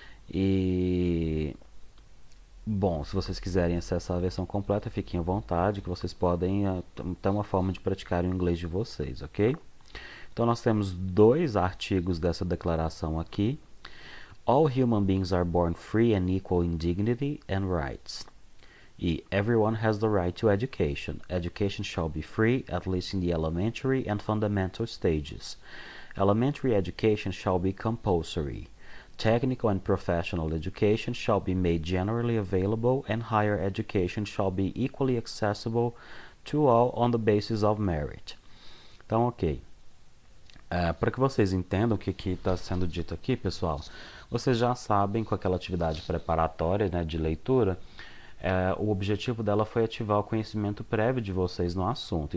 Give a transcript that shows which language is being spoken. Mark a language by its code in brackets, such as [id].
[pt] E bom, se vocês quiserem acessar a versão completa, fiquem à vontade, que vocês podem ter uma forma de praticar o inglês de vocês, ok? Então nós temos dois artigos dessa declaração aqui. [en] All human beings are born free and equal in dignity and rights. E everyone has the right to education. Education shall be free, at least in the elementary and fundamental stages. Elementary education shall be compulsory. Technical and professional education shall be made generally available, and higher education shall be equally accessible to all on the basis of merit. [pt] Então, ok. Para que vocês entendam o que está sendo dito aqui, pessoal, vocês já sabem, com aquela atividade preparatória, né, de leitura, o objetivo dela foi ativar o conhecimento prévio de vocês no assunto.